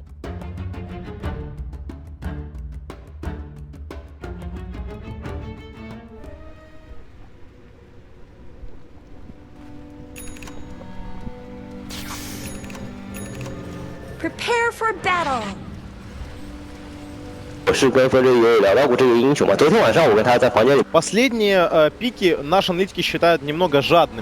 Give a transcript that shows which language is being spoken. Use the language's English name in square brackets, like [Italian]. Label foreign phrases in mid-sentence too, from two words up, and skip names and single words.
[English] Prepare for battle. [Chinese] 我是跟分队也有聊到过这个英雄嘛，昨天晚上我跟他在房间里。 [Russian] Последние пики наши аналитики считают немного жадными.